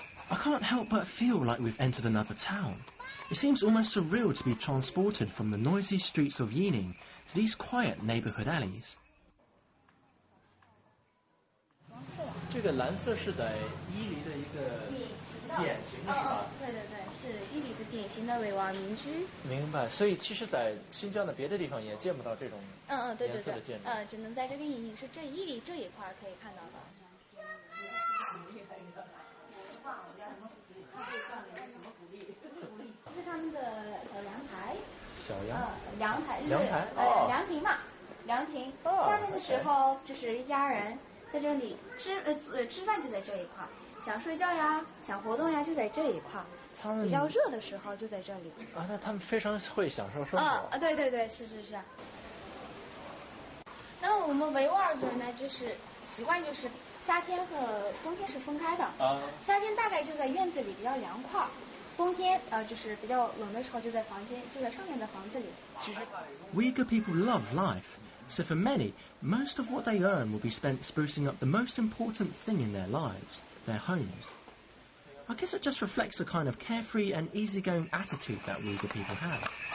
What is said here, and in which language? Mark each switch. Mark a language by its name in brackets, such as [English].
[English] I can't help but feel like we've entered another town. It seems almost surreal to be transported from the noisy streets of Yining to these quiet neighborhood alleys. [Chinese] 这个蓝色是在伊犁的一个典型的是吧？对对对，是伊犁的典型的维吾尔民居。明白。所以其实，在新疆的别的地方也见不到这种对对对颜色的建筑。只能在这个伊犁这一块可以看到的。这是他们的阳台。小阳。阳台。阳台。凉亭嘛，凉亭。夏天的时候，就是一家人在这里吃饭就在这一块，想睡觉呀，想活动呀就在这一块。他们比较热的时候就在这里。那他们非常会享受生活。对对对，是。那我们维吾尔族人呢，就是习惯就是夏天和冬天是分开的。夏天大概就在院子里比较凉快，冬天就是比较冷的时候就在上面的房子里。 [English] Uyghur people love life, so for many, most of what they earn will be spent sprucing up the most important thing in their lives, their homes. I guess it just reflects the kind of carefree and easygoing attitude that Uyghur people have.